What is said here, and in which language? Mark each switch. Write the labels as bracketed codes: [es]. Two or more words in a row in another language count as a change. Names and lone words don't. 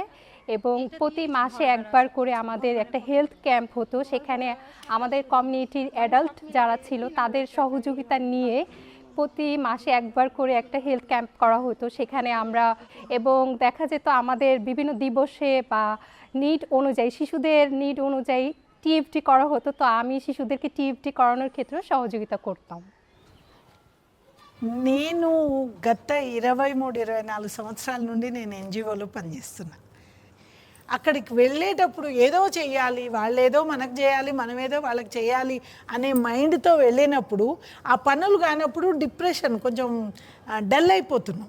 [bn] এবং প্রতি মাসে একবার করে আমাদের একটা [en] health camp [bn] হতো, সেখানে আমাদের কমিউনিটির অ্যাডাল্ট যারা ছিল তাদের সহযোগিতা নিয়ে প্রতি মাসে একবার করে একটা [en] health camp [bn] করা হতো সেখানে আমরা। এবং দেখা যেত আমাদের বিভিন্ন দিবসে বা নিড অনুযায়ী, শিশুদের নিড অনুযায়ী টিএফটি করা হতো, তো আমি শিশুদেরকে টিএফটি করানোর ক্ষেত্রে সহযোগিতা করতাম। [te] నేను గత 23-24 సంవత్సరాల నుండి నేను ఎన్జిఓలో పనిచేస్తున్నా. అక్కడికి వెళ్ళేటప్పుడు ఏదో చేయాలి, వాళ్ళు ఏదో మనకు చేయాలి, మనం ఏదో వాళ్ళకి చేయాలి అనే మైండ్తో వెళ్ళినప్పుడు ఆ పనులు కానప్పుడు డిప్రెషన్, కొంచెం డల్ అయిపోతున్నాం.